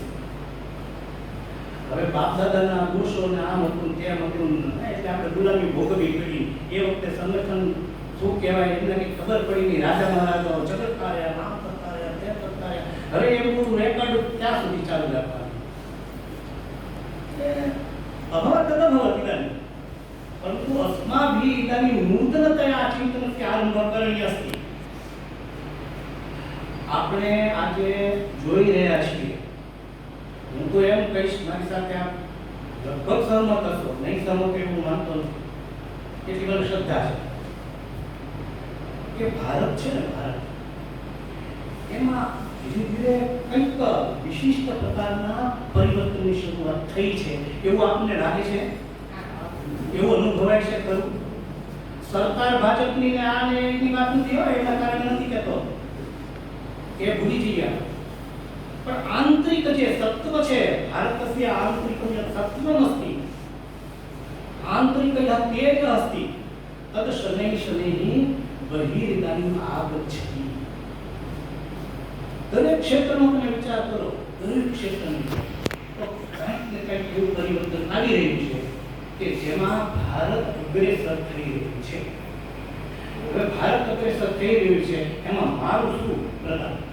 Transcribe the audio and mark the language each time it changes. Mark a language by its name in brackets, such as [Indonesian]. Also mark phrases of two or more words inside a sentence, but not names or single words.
[Gujarati] હવે બાપ દાદાના દોષો ને આમ હતું તેમ હતું એટલે આપણે ગુલામી ભોગવવી પડી. એ વખતે સંગઠન શું કહેવાય એમને કંઈ ખબર પડી નહીં. રાજા મહારાજાઓ જગત કાર્યા, નામ કરતા રહ્યા, તે કરતા રહ્યા. હવે એમનું રેકોર્ડ ક્યાં સુધી ચાલુ રાખવાનું? [Sanskrit] अभवत् अभवत् इदानी परन्तु अस्माभिः इदानीं नूतनतया चिन्तनस्य आरम्भः करणीयः अस्ति. [Gujarati] આપણે આજે જોઈ રહ્યા છીએ, હું તો એમ કહીશ મારી સાથે આપ લગભગ સહમત હશો, નહીં સહમત એવું માનતો નથી, એટલી મને શ્રદ્ધા છે કે ભારત છે ને ભારત એમાં ધીરે ધીરે કંઈક વિશિષ્ટ પ્રકારના પરિવર્તનની શરૂઆત થઈ છે એવું આપણને લાગે છે, એવું અનુભવાય છે ખરું? સરકાર ભાજપની ને આ ને એની વાત નથી હોય એના કારણે નથી કહેતો, એ ભૂલી જઈએ. પણ આંતરિક જે સત્વ છે [Sanskrit] भारतस्य आन्तरिकं यत् सत्त्वमस्ति आन्तरिकं तेज अस्ति तद् शनैः शनैः बहिर्इदानीम् आगच्छति. [Gujarati] દરેક ક્ષેત્રનો તમે વિચાર કરો, દરેક ક્ષેત્રની તો કંઈક ને કંઈક એવું પરિવર્તન આવી રહ્યું છે કે જેમાં ભારત અગ્રેસર થઈ રહ્યું છે. હવે ભારત અગ્રેસર થઈ રહ્યું છે એમાં મારું શું પ્રદાન?